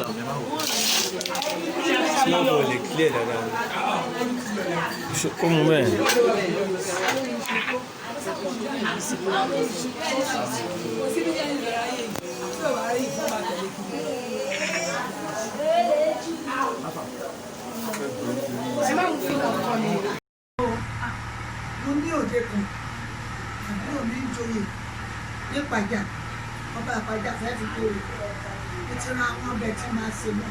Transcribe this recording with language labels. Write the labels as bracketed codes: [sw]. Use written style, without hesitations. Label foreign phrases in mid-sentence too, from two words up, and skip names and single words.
[fr] Sinon, pour les clés là-dedans. Comment bien? [yo] Mo ní òde kan àbúrò mi ń joyè ní Ìpàjà ọba Ìpàjà fẹ́ẹ́ fi kéré mo ti ra àwọn ọbẹ̀ tí máa ṣe mọ́.